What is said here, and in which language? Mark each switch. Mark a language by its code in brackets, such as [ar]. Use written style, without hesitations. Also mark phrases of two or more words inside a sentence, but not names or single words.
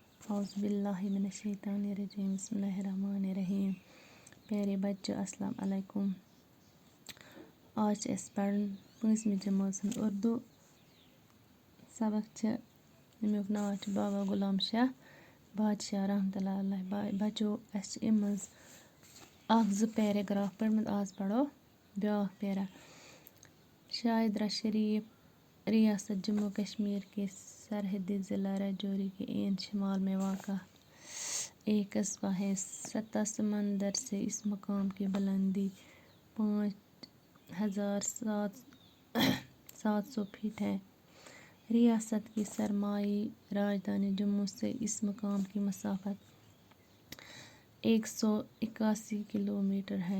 [ar] اعوذ باللہ من الشیطان الرجیم بسم اللہ الرحمن الرحیم. [ur] پیارے بچوں [ar] السلام علیکم. [ks] آج چھِ أسۍ پَران 5مہِ جمٲژ ہُنٛد اُردو سبق چھِ ییٚمیُک ناو چھُ بابا غلام شاہ بادشاہ [ar] رحمتہ اللہ علیہ. [ks] بچو اَسہِ چھِ اَمہِ منٛز 1-2 پیراگراف پٔرمٕتۍ. آز پَرو بیٛاکھ پیرا. [ur] شاہدرہ شریف ریاست جموں کشمیر کے سرحدی ضلع راجوری کے عین شمال میں واقع ایک قصبہ ہے. سطح سمندر سے اس مقام کی بلندی 5700 فٹ ہے. ریاست کی سرمائی راجدھانی جموں سے اس مقام کی مسافت 181 کلومیٹر ہے.